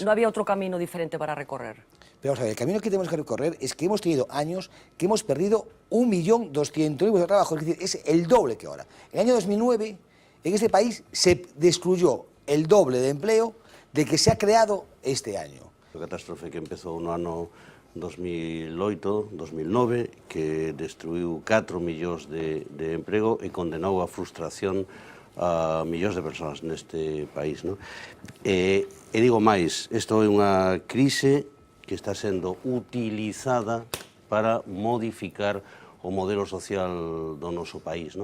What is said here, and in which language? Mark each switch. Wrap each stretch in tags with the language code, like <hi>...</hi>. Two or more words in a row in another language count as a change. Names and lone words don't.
<es>no había otro camino diferente para recorrer. Pero vamos a ver, el camino que tenemos que recorrer es que hemos tenido años que hemos perdido 1.200.000 puestos de trabajo, es decir, es el doble que ahora. En el año 2009, en este país se destruyó el doble de empleo de que se ha creado este año.</es> <gl>A catástrofe que empezou no ano 2008, 2009, que destruiu 4 millóns de emprego e condenou a frustración a millóns de persoas neste país. No? E digo máis, isto é unha crise que está sendo utilizada para modificar o modelo social do noso país.</gl>